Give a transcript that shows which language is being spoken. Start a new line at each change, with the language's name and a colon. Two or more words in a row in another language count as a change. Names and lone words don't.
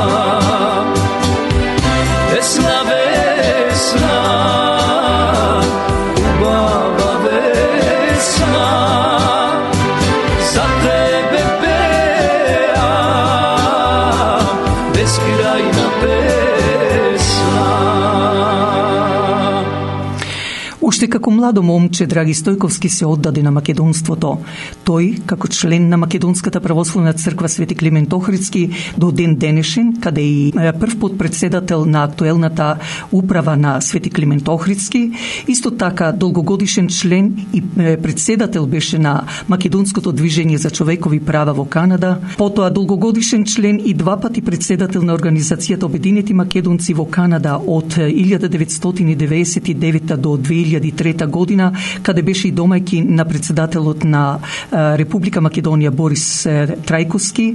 Macedonian: Весна, Весна, убава Весна, за тебе пеам, бескрајна песма. Уште како младо момче Драги Стојковски се оддаде на македонството. Тој, како член на Македонската православна црква Свети Климент Охридски, до ден денешен, каде и прв подпредседател на актуелната управа на Свети Климент Охридски, исто така долгогодишен член и председател беше на Македонското движење за човекови права во Канада, потоа долгогодишен член и два пати председател на Организацијата Обединети македонци во Канада од 1999 до 2003 година, каде беше и домајки на председателот на Република Македонија Борис Трајковски.